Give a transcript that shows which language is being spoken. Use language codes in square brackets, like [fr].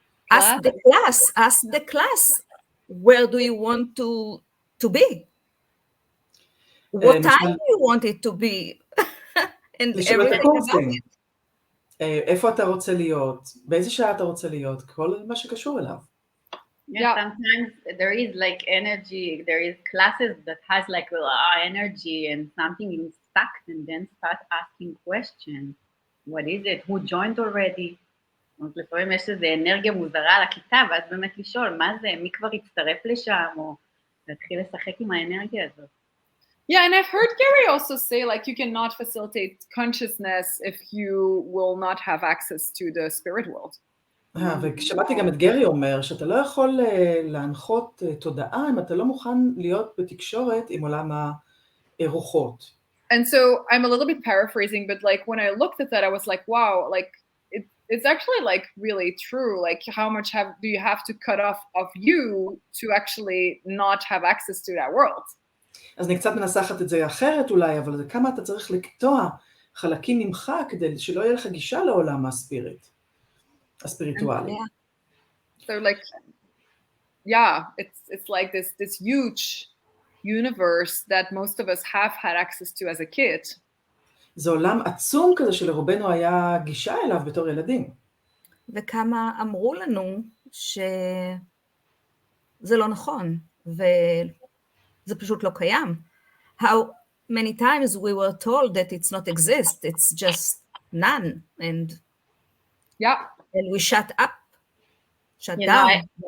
[en] Ask the class, where do you want to be? What time do you want it to be? And [he] לשאול את [en] everything [he] הקורסים. [en] about it. [he] איפה אתה רוצה להיות, באיזה שעה אתה רוצה להיות, כל מה שקשור אליו. [en] Yeah, sometimes there is like energy, there is classes that has like energy and something is stuck and then start asking questions. What is it? Who joined already? [he] לפעמים יש איזו אנרגיה מוזרה על הכיתה, ואז באמת לשאול, מה זה, מי כבר הצטרף לשם, או להתחיל לשחק עם האנרגיה הזאת. [en] Yeah, and I've heard Gary also say, like, you cannot facilitate consciousness if you will not have access to the spirit world. [he] ושמעתי גם את גרי אומר, שאתה לא יכול להנחות תודעה אם אתה לא מוכן להיות בתקשורת עם עולם הרוחות. [en] And so I'm a little bit paraphrasing, but like when I looked at that, I was like, wow, like it's actually like really true. Like how much do you have to cut off of you to actually not have access to that world? [he] אז אני קצת מנסחת את זה אחרת אולי, אבל זה כמה אתה צריך לקטוע חלקים ממך כדי שלא יהיה לך גישה לעולם הספיריטואלי. [en] So like, yeah, it's like this huge universe that most of us have had access to as a kid. [he] זה עולם עצום כזה שלרובנו היה גישה אליו בתור ילדים. וכמה אמרו לנו שזה לא נכון, וזה פשוט לא קיים. [en] How many times we were told that it's not exist, it's just none, and we shut down.